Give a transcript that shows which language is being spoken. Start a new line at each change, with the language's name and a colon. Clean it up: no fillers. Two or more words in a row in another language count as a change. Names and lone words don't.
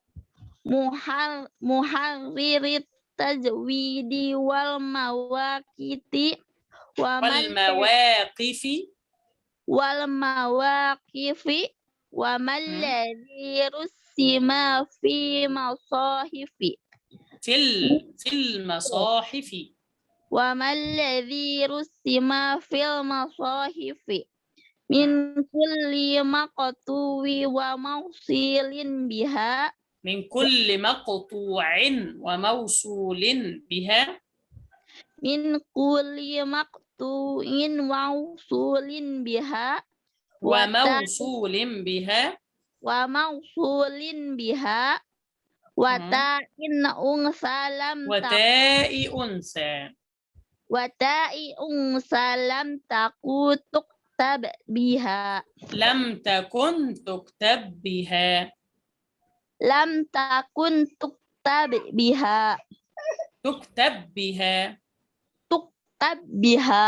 Arabic: محرري التجويد والمواقيت والمواقف وما الذي رسم في المصاحف في المصاحف وما الذي رسم في المصاحف من كل مقطوع وموصول بها من كل مقطوع وموصول بها. من كل مقطوع وموصول بها وموصول بها وتاء أنثى لم تكن تكتب بها لم تكن تكتب بها.